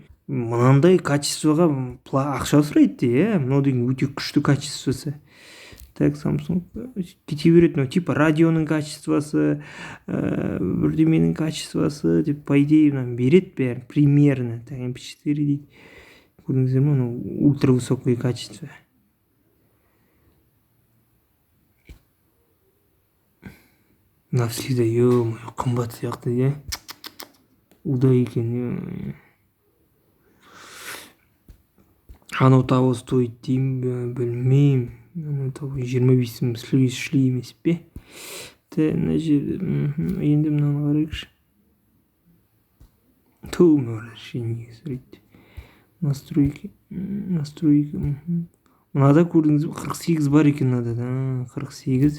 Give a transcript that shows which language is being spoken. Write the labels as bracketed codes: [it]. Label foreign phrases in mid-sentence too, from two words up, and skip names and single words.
[kk] Мынандай качествоға ақша сұрайды. Мынау деген өте күшті качествосы. Так, Samsung кете береді. Типа радионың качествосы, бірдеменің качествосы деп, [ru] по идее, [kk] береді бәрін. [ru] Примерно. Так, [kk] MP4 дейді. Көрдіңіздер ме? [ru] Ультра высокое качество. Навсегда, [kk] қымбат сияқты, удай екен. Анау [ru] того стоит [kk] деймін, білмеймін. Анау того 25 шли емес пе? Мына жерде, енді мынаны қарайықшы. [ru] Настройки. [kk] Мынада көрдіңіз, 48 бар екен мынада. 48.